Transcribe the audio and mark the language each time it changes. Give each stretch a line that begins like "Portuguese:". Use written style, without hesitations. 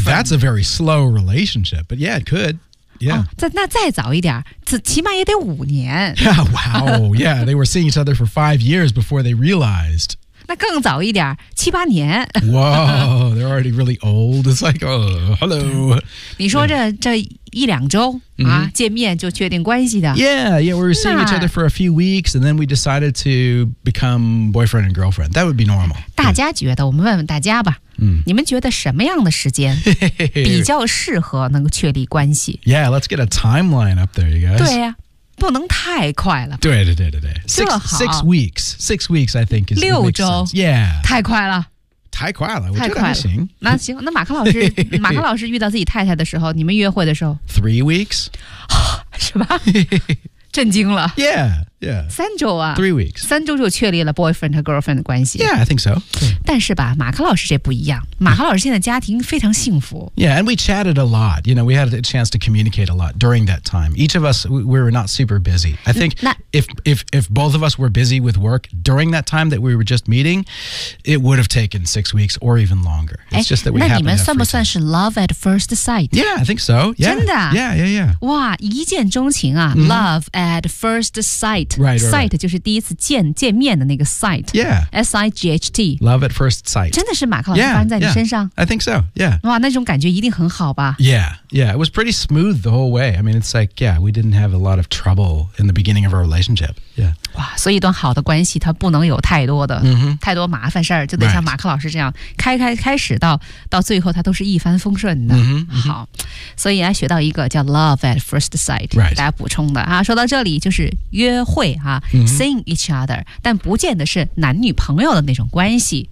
English: Well, that's a very slow relationship, but yeah, it could. Yeah.
Chinese: 哦、那再早一点起码也得五年。
English: Yeah, wow, yeah, they were seeing each other for 5 years before they realized.
Chinese: 那更早一点七八年。
English: Wow, they're already really old. It's like, oh, hello.
Chinese: 你说这一两周、见面就确定关系的。
English: Yeah, we were seeing each other for a few weeks, and then we decided to become boyfriend and girlfriend. That would be normal.
Chinese: 大家觉得我们问问大家吧。你们觉得什么样的时间比较适合能够确立关系
English: Yeah, let's get a timeline up there, you guys.
Chinese: 对呀、不能太快了。
English: 对。Six weeks, I think, is
Chinese: 六周。
English: Yeah.
Chinese: 太快了。太快了，我觉得还行。那行，那马克老师遇到自己太太的时候，你们约会的时候
English: 3 weeks?
Chinese: 是吧？震惊了。
English: Yeah.
Chinese: 三周啊
English: 3 weeks
Chinese: 三周就确立了 boyfriend 和 girlfriend 的关系
English: Yeah, I think so
Chinese: 但是吧马克老师这不一样马克老师现在家庭非常幸福
English: Yeah, and we chatted a lot You know, we had a chance to communicate a lot during that time Each of us, we were not super busy I think if both of us were busy with work during that time that we were just meeting It would have taken 6 weeks or even longer It's just that we happened to have
Chinese: 那你们算不算是
English: love at first sight? Yeah, I think so yeah,
Chinese: 真的
English: Yeah
Chinese: 哇一见钟情啊、
English: Love at first sight Sight
Chinese: 就是第一次见面的那个 sight
English: Yeah S-I-G-H-T Love at first sight
Chinese: 真的是马克老师发生在你身上
English: I think so, yeah
Chinese: 哇那种感觉一定很好吧
English: Yeah It was pretty smooth the whole way I mean it's like, yeah We didn't have a lot of trouble In the beginning of our relationship Yeah
Chinese: 哇所以一段好的关系它不能有太多的、太多麻烦事就得像马克老师这样、
English: right.
Chinese: 开始到最后它都是一帆风顺的、好所以还学到一个叫
English: love at first sight、 right.
Chinese: 大家补充的、说到这里就是约会啊、
English: seeing each other
Chinese: 但不见得是男女朋友的那种关系